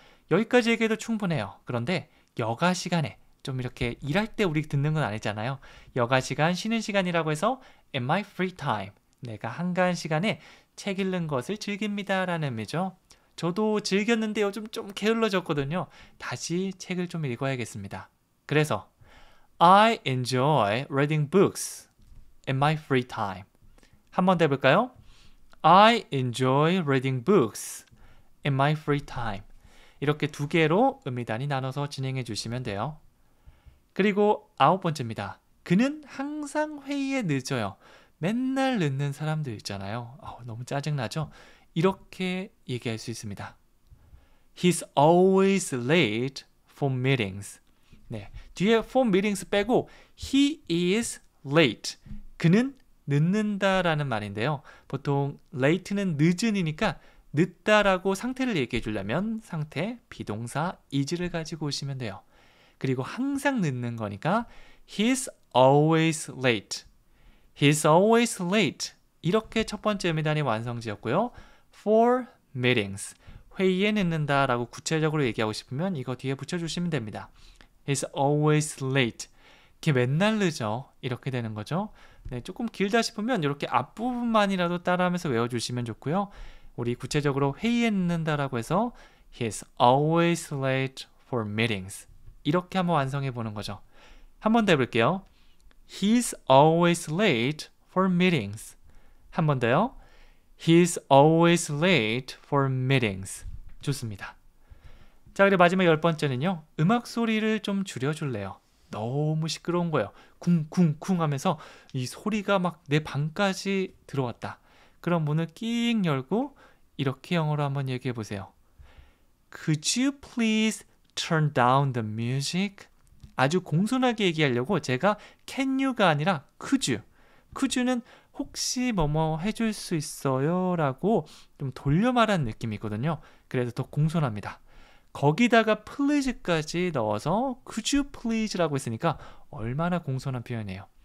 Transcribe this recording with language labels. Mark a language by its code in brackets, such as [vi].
[ko] 여기까지 얘기해도 충분해요. 그런데 여가 시간에 좀 이렇게 일할 때 우리 듣는 건 아니잖아요. 여가 시간, 쉬는 시간이라고 해서 [en] in my free time [ko] 내가 한가한 시간에 책 읽는 것을 즐깁니다 라는 의미죠. 저도 즐겼는데 요즘 좀 게을러졌거든요. 다시 책을 좀 읽어야겠습니다. 그래서 [en] I enjoy reading books in my free time. [ko] 한 번 더 해볼까요? [en] I enjoy reading books in my free time. [ko] 이렇게 두 개로 의미단위 나눠서 진행해 주시면 돼요. 그리고 9번째입니다. 그는 항상 회의에 늦어요. 맨날 늦는 사람들 있잖아요. 너무 짜증나죠? 이렇게 얘기할 수 있습니다. [en] He's always late for meetings. [ko] 네, 뒤에 [en] for meetings [ko] 빼고 [en] he is late. [ko] 그는 늦는다라는 말인데요. 보통 late는 늦은이니까 늦다라고 상태를 얘기해 주려면 상태, 비동사, is를 가지고 오시면 돼요. 그리고 항상 늦는 거니까 [en] he's always late. He's always late. [ko] 이렇게 첫 번째 의미단위 완성지었고요. [en] For meetings. [ko] 회의에 늦는다 라고 구체적으로 얘기하고 싶으면 이거 뒤에 붙여주시면 됩니다. [en] He's always late. [ko] 걔 맨날 늦어. 이렇게 되는 거죠. 네, 조금 길다 싶으면 이렇게 앞부분만이라도 따라하면서 외워주시면 좋고요. 우리 구체적으로 회의에 늦는다라고 해서 [en] He's always late for meetings. [ko] 이렇게 한번 완성해 보는 거죠. 한 번 더 해볼게요. [en] He's always late for meetings. [ko] 한 번 더요. [en] He's always late for meetings. [ko] 좋습니다. 자, 그리고 마지막 10번째는요. 음악 소리를 좀 줄여줄래요. 너무 시끄러운 거예요. 쿵쿵쿵 하면서 이 소리가 막 내 방까지 들어왔다. 그럼 문을 낑 열고 이렇게 영어로 한번 얘기해 보세요. [en] Could you please turn down the music? [ko] 아주 공손하게 얘기하려고 제가 [en] can you [ko] 가 아니라 [en] could you. could you [ko] 는 혹시 뭐뭐 해줄 수 있어요? 라고 좀 돌려 말하는 느낌이거든요. 그래서 더 공손합니다. 거기다가 please까지 넣어서 [en] could you please [ko] 라고 했으니까 얼마나 공손한 표현이에요.